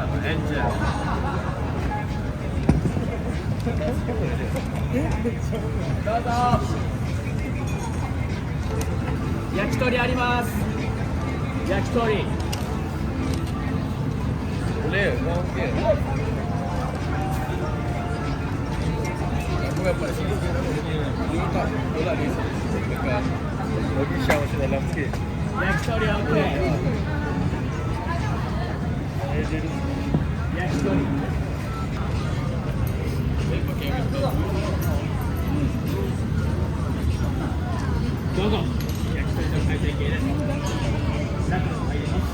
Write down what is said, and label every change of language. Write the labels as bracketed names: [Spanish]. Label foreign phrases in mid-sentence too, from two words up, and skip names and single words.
[Japanese] どうぞ。焼き鳥あります。焼き鳥。ねえ、なんけ。 [Malay] Aku dapat sini dia tak bola ni dekat bagi Syah masuk dalam sikit. Yakitori okey. Yakitori. Go. [Japanese] Yakitori の回転系です。中の入ります。